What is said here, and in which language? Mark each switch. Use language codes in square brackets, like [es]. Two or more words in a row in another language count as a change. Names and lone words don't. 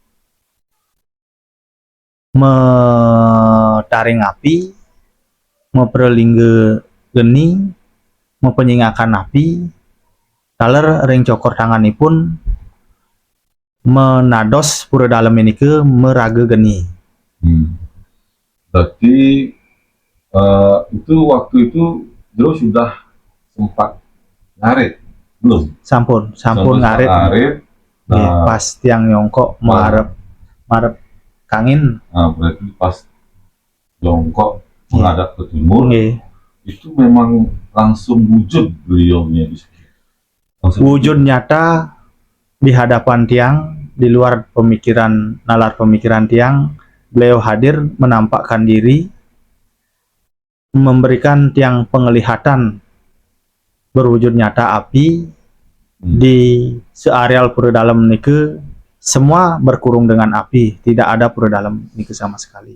[ban] metaring api meperlingge geni mempenyingakan api taler ring cokor tanganipun menados pura dalem [id] ini ke [ban] merage geni. [id] Berarti itu waktu itu Jero sudah sempat ngarit belum? [ban] Sampun ngarit. Nah, pas Tiang nyongkok marep kangin. [id] Nah, berarti pas jongkok menghadap ke timur. Itu memang langsung wujud beliaunya di situ. Wujud nyata di hadapan Tiang, di luar nalar pemikiran Tiang. Beliau hadir menampakkan diri, memberikan Tiang penglihatan berwujud nyata api di seareal pura dalam nike semua berkurung dengan api, tidak ada pura dalam nike sama sekali.